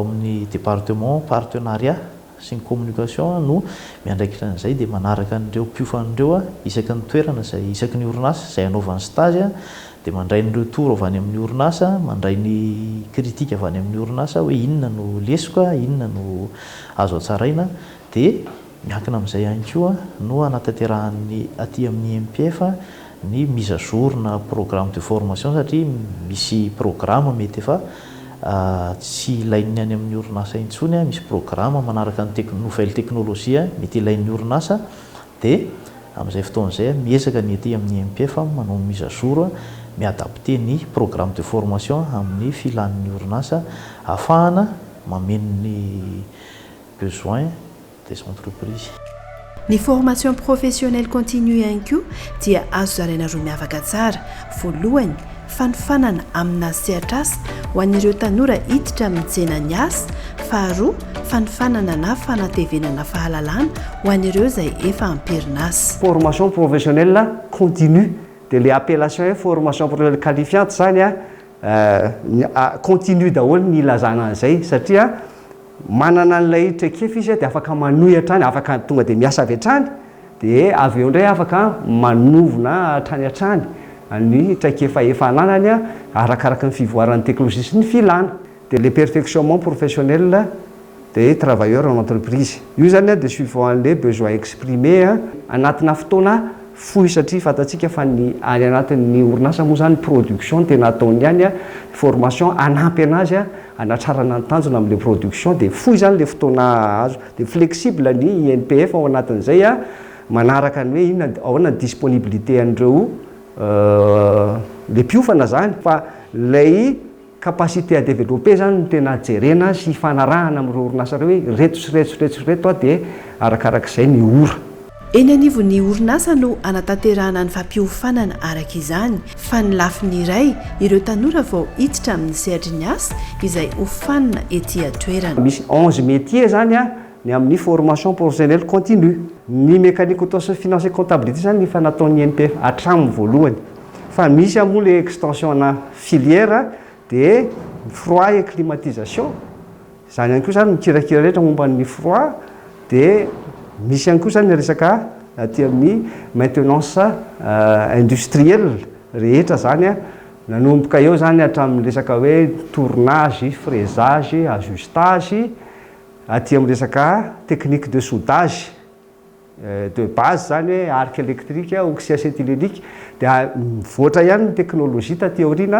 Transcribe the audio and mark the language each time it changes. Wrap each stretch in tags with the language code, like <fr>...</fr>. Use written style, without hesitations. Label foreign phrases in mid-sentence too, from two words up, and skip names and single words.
<mg>amin'ny</mg> <fr>département partenariat</fr> <mg>sy ny communication no miandraikitra an'izay dia manaraka n'ireo mpiofan'ireo isaky ny toerana izay isaky ny orinasa izay anaovany stage dia mandray ny retour avy any amin'ny orinasa, mandray ny critique avy any amin'ny orinasa hoe inona no lesoka, inona no azo atsaraina, dia miankina amin'izay ihany koa no anatanterahany aty amin'ny INPF ny</mg> <fr>mise à jour</fr> <mg>na</mg> <fr>programme de formation,</fr> <mg>satria misy programme mety efa tsy ilain'ny any amin'ny orinasa intsony, misy programme manaraka ny</mg> <fr>nouvelle technologie</fr> <mg>mety ilain'ny orinasa, dia amin'izay fotoan'izay miezaka ny aty amin'ny INPF manao</mg> <fr>mise à jour</fr> <mg>miadapte ny</mg> <fr>programme de formation</fr> <mg>amin'ny filan'ny orinasa ahafahana mameno ny</mg> <fr>besoin des entreprises.</fr> <mg>Ny</mg> <fr>formation professionnelle continue</fr> <mg>ihany koa dia azo zaraina roa miavaka tsara. Voalohany, fanofanana amina sehatr'asa ho an'ireo tanora hiditra amin'ny tsenany asa. Faharoa, fanofanana na fanatevenana fahalalana ho an'ireo izay efa amperinasa.</mg> <fr>Formation professionnelle continue</fr> <mg>dia le</mg> <fr>appellation formation professionnelle qualifiante</fr> <mg>zany continue daholo ny ilazana an'izay, satria manana an'ilay traikefa izy dia afaka manohy hatrany, afaka tonga dia miasa avy hatrany, dia avy eo indray afaka manovona hatrany hatrany ny traikefa efa ananany arakaraka ny fivoaran'ny teknolojia sy ny filana.</mg> <fr>Dia le perfectionnement professionnel des travailleurs en entreprise,</fr> <mg>io zany dia</mg> <fr>suivant les besoins exprimés</fr> <mg>anatina fotoana fohy, satria fantatsika fa ny any anatin'ny orinasa moa zany production tena ataony ihany formation anampy anazy anatsarana ny tanjona amin'le production, dia fohy zany le fotoana azo. Dia flexible ny INPF ao anatin'izay manaraka ny hoe inona ahoana ny disponibilité an'ireo le mpiofana zany, fa lay</mg> <fr>capacité à développer</fr> <mg>zany no tena jerena sy fanarahana amin'ireo orinasa reo hoe reto sy reto dia arakarak'izay ny ora. Eny anivon'ny orinasa no anatanterahana ny fampiofanana araka izany, fa ny lafiny iray ireo tanora vao hiditra amin'ny sehatra ny asa izay hofanina ety atoerana. Misy 11 métiers zany ny amin'ny</mg> <fr>formation professionnelle continue.</fr> <mg>Ny</mg> <fr>mécanique auto</fr> <mg>sy</mg> <fr>finance et comptabilité</fr> <mg>zany efa nataon'ny INPF hatramin'ny voalohany, fa misy moa le extension na filière dia</mg> <fr>froid et climatisation,</fr> <mg>izany ihany koa zany mikirakira rehetra momban'ny froid, dia misy ihany koa zany resaka aty amin'ny</mg> <fr>maintenance industrielle</fr> <mg>rehetra zany nanomboka eo zany hatramin'ny resaka hoe</mg> <fr>tournage, fraisage, ajustage,</fr> <mg>aty amin'ny resaka</mg> <fr>technique de soudage de base</fr> <mg>zany hoe</mg> <fr>arc électrique, oxy acétylénique,</fr> <mg>dia mivoatra ihany ny teknôlôjia taty aoriana</mg>